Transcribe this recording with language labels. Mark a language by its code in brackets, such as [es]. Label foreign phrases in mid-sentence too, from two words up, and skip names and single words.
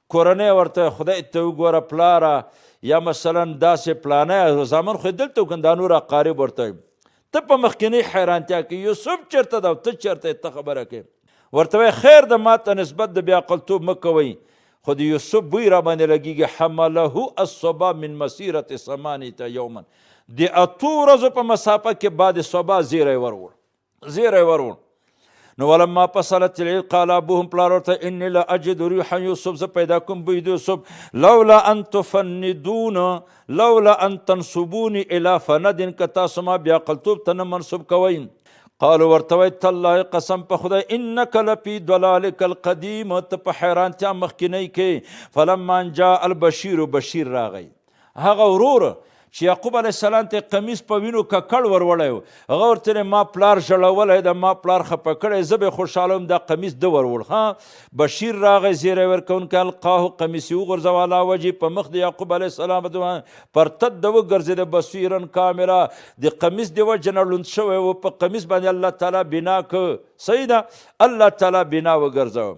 [ps] کورنۍ ورته خدای ته وګوره پلاره، یا مثلا داسې پلانه زامن خو دلته وکړه، دا نور اقارب ورته وایي ته په مخکینۍ حیرانتیا کې یوسف چېرته ده او ته چېرته ته خبره کوې، ورته وایي خیر د ما ته نسبت د بېعقلتوب مه کوئ، خو د یوسف بوی را باندې لګېږي. [ar] حمله الصبا من مسیرة 8 یوما، [ps] د 8 ورځو په مسافه کې بعد صبا زیری وروړ. [ar] نو ولما فصلت العیر قال ابوهم، [ps] پلار ورته [ar] انی لا اجد ریح یوسف، [ps] زه پیدا کوم بوی د یوسف، [ar] لولا ان تفندون، لولا ان تنسبوني الى فند، [ps] که تاسو ما بیعقلتوب ته نه منسوب کوئ. قالوا ورته وایي تالله قسم په خدای، [ar] انک لفی ضلالک القدیم، [ps] ته په حیرانتیا مخکینۍ کې. فلما جاء البشیر، بشیر راغی، هغه ورور چې یعقوب [ar] علیه السلام [ps] ته قمیص په وینو ککړ وروړی و، هغه ورته ما پلار ژړولی ده، ما پلار خفه کړی، زه به خوشحاله وم، دا قمیص ده وروړ. بشیر راغی زیری ورکوونکی، القاه، قمیص یې وغورځوه علی وجهې، په مخ د یعقوب [ar] علیه السلام [ps] پرتد ده وګرځېده، [ar] بصیرا کاملا، [ps] د قمیص د وجې نه ړوند شوی و، په قمیص باندې الله تعالی بنا که، صحیح ده، الله تعالی بنا وګرځوه.